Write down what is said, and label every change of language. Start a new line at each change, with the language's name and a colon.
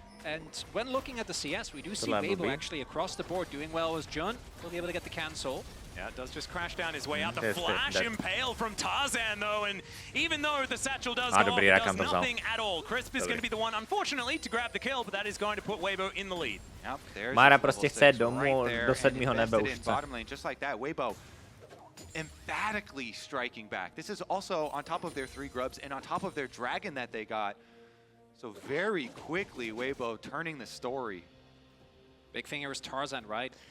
English: And when looking at the CS, we do see Weibo actually across the board doing well as Jun will be able to get the cancel. Yeah, it does just crash down his way out. The flash impale from Tarzan, though, and even though the satchel does go off, it does nothing at all. Crisp is going to be the one, unfortunately, to grab the kill, but that is going to put Weibo in the lead.
Czech: Mara prostě chce domů do 7. nebe už.
English: Just like that, Weibo emphatically striking back. This is also on top of their 3 grubs and on top of their dragon that they got. So very quickly, Weibo turning the story. Big finger is Tarzan, right?